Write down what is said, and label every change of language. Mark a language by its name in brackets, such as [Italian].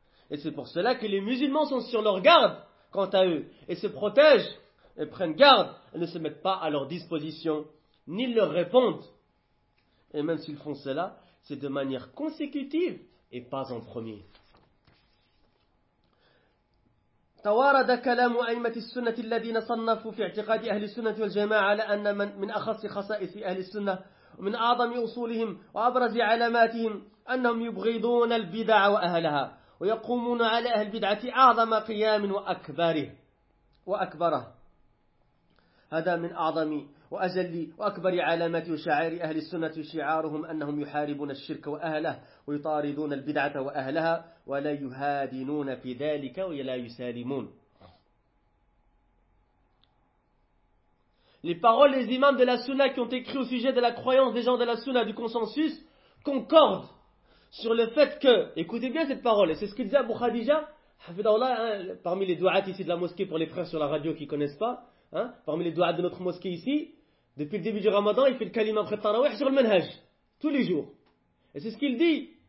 [French] Et c'est pour cela que les musulmans sont sur leur garde quant à eux et se protègent et prennent garde et ne se mettent pas à leur disposition ni leur répondent. Et même s'ils font cela, c'est de manière consécutive et pas en premier. [Arabic] توارد كلام أئمة السنة الذين صنفوا في اعتقاد أهل السنة والجماعة على أن من أخص خصائص أهل السنة ومن أعظم أصولهم وأبرز علاماتهم أنهم يبغضون البدع وأهلها ويقومون على أهل البدعة أعظم قيام وأكبره. هذا من أعظم وأجل وأكبر علامات وشعائر أهل السنة، شعارهم أنهم يحاربون الشرك وأهله ويطاردون البدعة وأهلها ولا يهادنون في ذلك ولا يسالمون. [French] Les paroles des imams de la Sunna qui ont écrit au sujet de la croyance des gens de la Sunna du consensus concordent sur le fait que, écoutez bien cette parole, et c'est ce que disait Abu Khadija, hafidhahullah, hein, parmi les du'at ici de la mosquée pour les frères sur la radio qui ne connaissent pas, hein, parmi les du'at de notre mosquée ici, depuis le début du ramadan, il fait le kalima après Tarawih sur le manhaj, tous les jours. Et c'est ce qu'il dit.